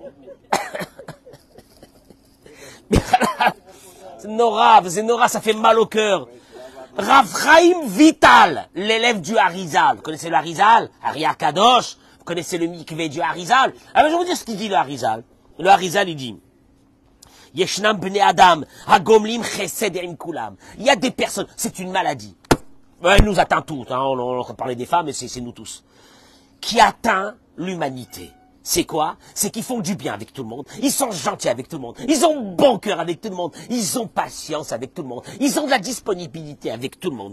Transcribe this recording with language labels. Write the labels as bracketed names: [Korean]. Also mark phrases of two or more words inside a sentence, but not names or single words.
[French] C'est Nora, ça fait mal au cœur. Ravraim Vital, l'élève du Harizal. Vous connaissez le Harizal? Ari Kadosh. Vous connaissez le mikvé du Harizal? Alors je vais vous dire ce qu'il dit le Harizal. Le Harizal, il dit, [Hebrew] ישנם בני אדם הגומלים חסד עם כולם. [French] Il y a des personnes, c'est une maladie. Elle nous atteint tous, hein, on parlait des femmes, mais c'est nous tous. Qui atteint l'humanité. C'est quoi? C'est qu'ils font du bien avec tout le monde. Ils sont gentils avec tout le monde. Ils ont bon cœur avec tout le monde. Ils ont patience avec tout le monde. Ils ont de la disponibilité avec tout le monde.